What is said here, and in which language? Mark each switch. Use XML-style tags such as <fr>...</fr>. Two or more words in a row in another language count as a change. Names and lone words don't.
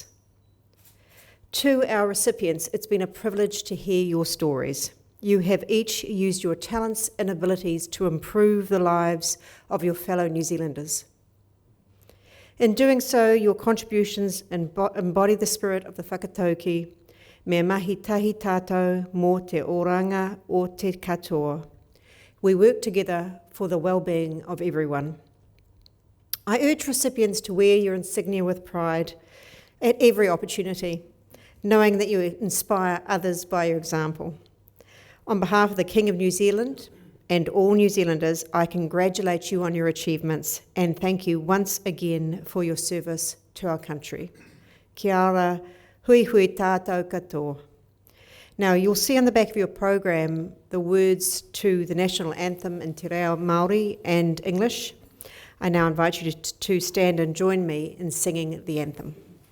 <en>To our recipients, it's been a privilege to hear your stories. You have each used your talents and abilities to improve the lives of your fellow New Zealanders. In doing so, your contributions embody the spirit of the whakatauki,</en> <mi>me mahi tahi tātou mō te oranga o te katoa.</mi> <en>We work together for the well-being of everyone. I urge recipients to wear your insignia with pride at every opportunity, knowing that you inspire others by your example. On behalf of the King of New Zealand and all New Zealanders, I congratulate you on your achievements and thank you once again for your service to our country.</en> <mi>Kia ora, hui hui tātou katoa.</mi> <en>Now, you'll see on the back of your program the words to the national anthem in te reo Māori and English. I now invite you to stand and join me in singing the anthem.</en>